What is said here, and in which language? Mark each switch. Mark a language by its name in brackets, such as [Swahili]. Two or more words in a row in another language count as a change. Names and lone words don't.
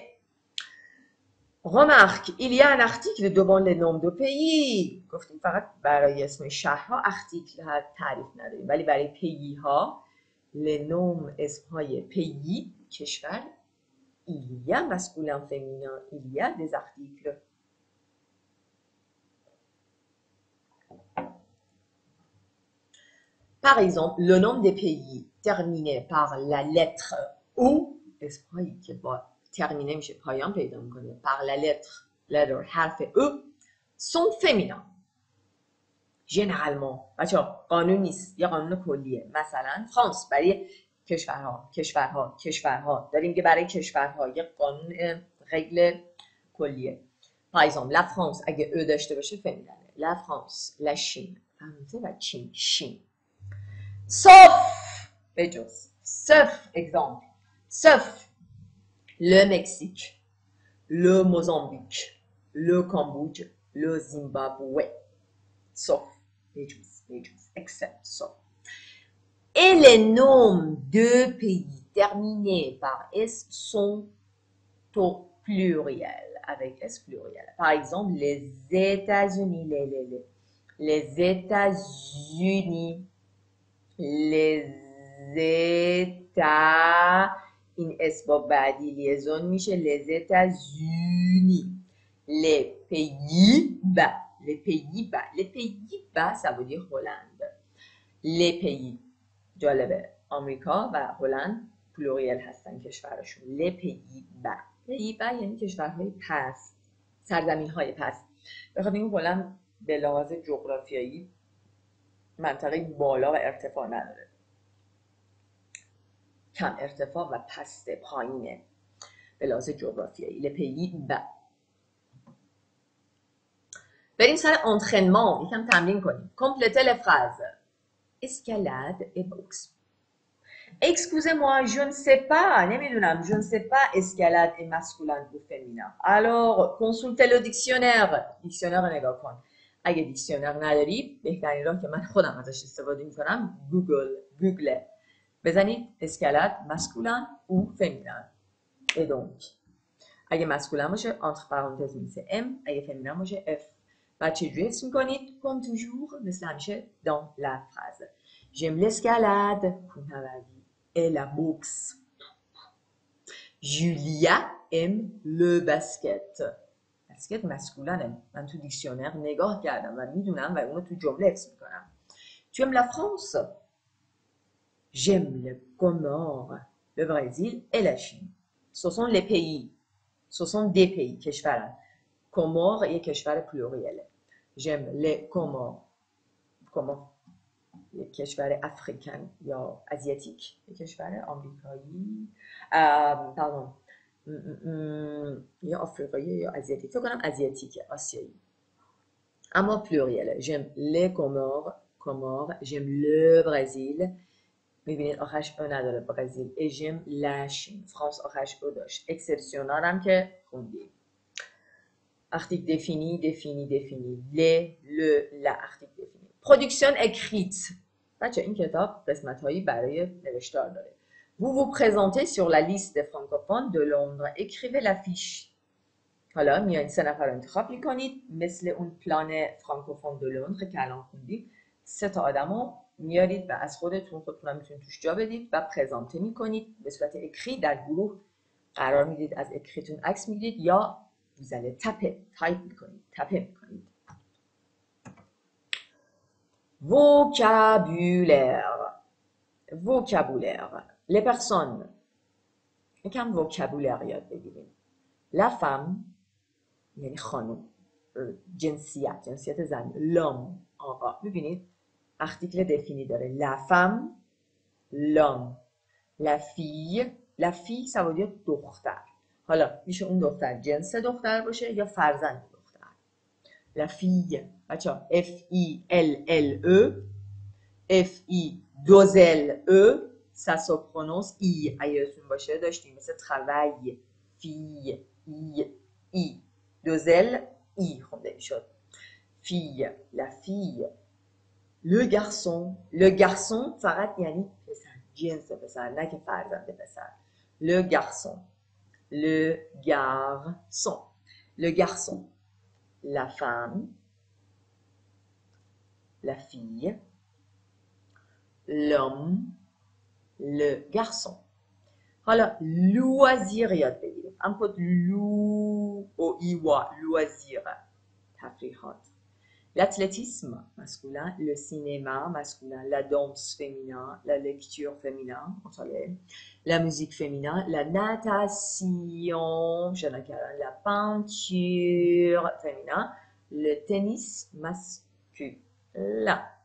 [French] remarque il y a un article devant les noms de pays. [Persian] گفتیم فقط برای اسم شهرها ارتیکل ها تعریف نداریم، ولی برای پیی ها [French] les noms [Persian] اسمهای پیی کشور [French] il y a masculin féminin il y a des articles. Par exemple, le nom des pays terminé par la lettre O [Persian] اسمهایی که با terminé میشه پایان پیدا میکنه [French] par la letter حرف E sont féminins. [Persian] généralement بچه قانون نیست، یه قانون کلیه. مثلا فرانس برای کشورها داریم که برای کشورها یه قانون رگل کلیه. [French] par exemple la France [Persian] اگه او داشته باشه فمینینه، [French] la France، la Chine، [Persian] فرانسه و چین، شین. [French] sauf بجز، sauf exemple، sauf le Mexique، le Mozambique، le Cambodge، le Zimbabwe. sauf except sauf. Et les noms de pays terminés par S sont au pluriel, avec S pluriel. Par exemple, les États-Unis, les États-Unis, les États، [Persian] این اس با بعدی لیزون میشه [French] les États-Unis. les Pays-Bas ça veut dire Hollande. les pays [Persian] جالبه آمریکا و هلند پلوریل هستن کشورشون. [French] les Pays-Bas. [Persian] پی‌با یعنی کشورهای پست، سرزمین‌های پست. بخاطر این کلا به لحاظ جغرافیایی منطقه بالا و ارتفاع نداره، کم ارتفاع و پست پایینه به لحاظ جغرافیایی. [French] les Pays-Bas. [Persian] بریم سر انترینمان، یکم تمرین کنیم. [French] Complétez les phrases. Escalade et boxe. Excusez-moi, je ne sais pas. [Persian] نمیدونم. [French] Je ne sais pas escalade est masculin ou féminin. Alors, consultez le dictionnaire. [Persian] دیکشنر رو نگاه کن. اگه دیکشنر نداری، بهترین راه که من خودم ازش استفاده میکنم گوگل. بزنید اسکالاد [French] masculin ou féminin. Et donc, [Persian] اگه masculin باشه [French] entre parenthèses [Persian] میشه M، اگه féminin باشه F. بعد چجوری حفظ میکنید؟ [French] comme toujours [Persian] مثل همیشه [French] dans la phrase. J'aime l'escalade کوهنوردی et la boxe. Julia aime le basket. basket masculin. [Persian] من تو دیکشنر نگاه کردم و میدونم و اونو تو جمله حفظ میکنم. [French] Tu aimes la France? J'aime le Comores, le Brésil et la Chine. Ce sont les pays. Ce sont des pays کشورن. [Persian] Comores یک کشور پلوریله. [French] J'aime les Comores. [Persian] Comores یک کشور افریکن یا آزیاتیک، یک کشور آمریکایی، پardon، یا آفریقایی یا آزیاتیک، فکر کنم آزیاتیکه، آسیایی، اما پلوریله. [French] j'aime les Comores, j'aime le Brésil، [Persian] میبینید آخرش او نداره برزیل، [French] et j'aime la Chine، [Persian] فرانس آخرش او داشت. اکسپسیونال هم که خوندیم. [French] article défini، le، la article défini. production écrite. [Persian] بچه این کتاب قسمت‌هایی برای نوشتار داره. [French] Vous vous présentez sur la liste des francophones de Londres. écrivez la fiche. [Persian] حالا میایین 3 نفر رو انتخاب میکنید مثل اون پلان فرانکوفون دو لندر که الان خوندید. 3 تا آدمو میارید و از خودتون میتونید توش جا بدید و پرزانته میکنید به صورت اکری. در گروه قرار میدید، از اکریتون عکس میگیرید یا [French] vous allez [Persian] تایپ میکنید، تپه میکنید. [French] vocabulaire. les personnes. [Persian] یکم vocabulaire یاد بگیریم. [French] la femme [Persian] یعنی خانم، جنسیت زن، l'homme آقا. ببینید [French] article défini [Persian] داره. [French] la femme، l'homme، la fille ça veut dire [Persian] دختر. حالا میشه اون دختر جنس دختر باشه یا فرزند دختر. [French] la fille بچه‌ها F-I-L-L-E، F-I-2-L-E، ça se prononce I. [Persian] اگه یادتون باشه داشتیم مثل [French] travail، fille، [Persian] I، 2L، I خونده میشد. [French] fille، la fille. le garçon [Persian] فقط یعنی پسر، جنس پسر، نه که فرزند پسر. [French] le garçon. la femme، la fille، l'homme، le garçon. [Persian] حالا loisir یاد بگیریم. ام کد لو او ایوا، [French] loisir، تفریحات. l'athlétisme masculin، le cinéma masculin، la danse féminin، la lecture féminin، مطالعه، la musique féminin، la natation la peinture féminin، le tennis masculin.